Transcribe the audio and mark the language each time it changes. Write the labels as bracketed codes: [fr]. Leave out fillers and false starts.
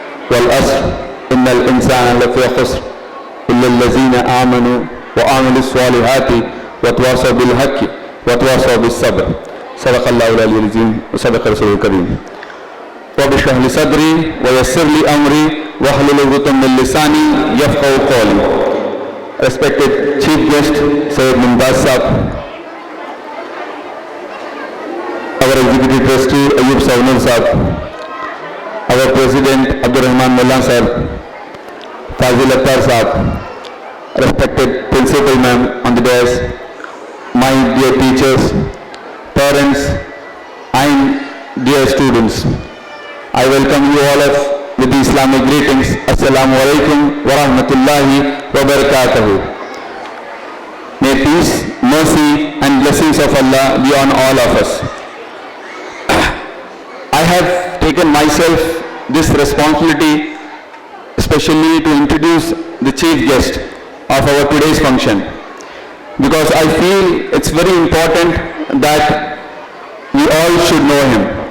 [ar] والعصر إن الإنسان لفي خسر إلا الذين آمنوا وعملوا الصالحات وتواصوا بالحق وتواصوا بالصبر. صدق الله العلي العظيم وصدق رسوله الكريم. رب اشرح لي صدري ويسر لي أمري واحلل عقدة من لساني يفقهوا قولي. [en] Respected Chief Guest Syed Mumtaz Sahab, our Executive Trustee Ayub Savnur Sahab, our President Abdur Rahman Mullah Sahab, Fazil Attar Sahab, respected Principal Ma'am on the dais, my dear teachers, parents and dear students, I welcome you all with the Islamic greetings. [ar] Assalamu alaikum wa rahmatullahi wa barakatuhu. [en] May peace, mercy and blessings of Allah be on all of us. I have taken myself this responsibility especially to introduce the chief guest of our today's function, because I feel it's very important that we all should know him.